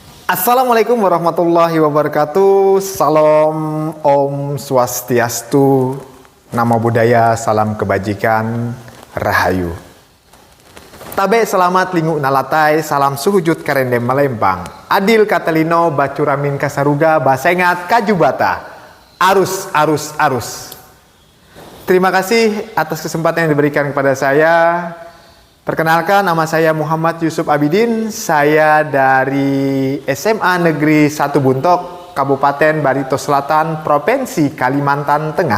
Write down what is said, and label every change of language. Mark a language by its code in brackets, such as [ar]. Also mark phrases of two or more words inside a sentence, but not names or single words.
[ar] Assalamualaikum warahmatullahi wabarakatuh. [id] Salam Om Swastiastu. [pi] Namo Buddhaya, [id] salam kebajikan, rahayu. [nij] Tabe selamat lingu nalatai, salam suhujud karendem melempang. [knx] Adil katalino bacuramin kasaruga, basengat kajubata. Arus, arus, arus. [id] Terima kasih atas kesempatan yang diberikan kepada saya. Perkenalkan, nama saya Muhammad Yusuf Abidin. Saya dari SMA Negeri 1 Buntok, Kabupaten Barito Selatan, Provinsi Kalimantan Tengah.